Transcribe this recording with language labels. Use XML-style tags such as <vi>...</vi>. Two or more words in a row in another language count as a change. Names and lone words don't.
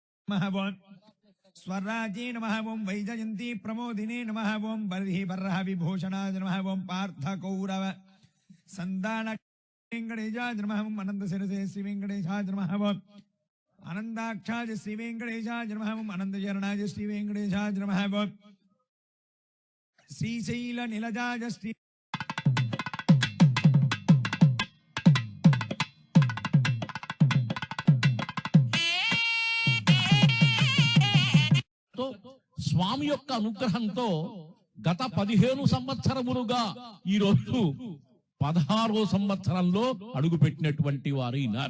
<sa>नमः ओं स्वराज्ये नमः ओं वैजयन्ती प्रमोदिने नमः ओं बर्हि बर्रः विभूषणाय नमः ओं पार्थकौरव संदान वेंकटेशाय नमः ओं अनंत शिरसे श्री वेंकटेशाय नमः ओं आनंदाक्षाय श्री वेंकटेशाय नमः ओं अनंत चरणाय श्री वेंकटेशाय नमः ओं श्रीशैल नीलजाय श्री</sa> <te>స్వామి యొక్క అనుగ్రహంతో గత 15 సంవత్సరములుగా ఈ రోజు 16వ సంవత్సరంలో అడుగుపెట్టినటువంటి వారైనారు.</te>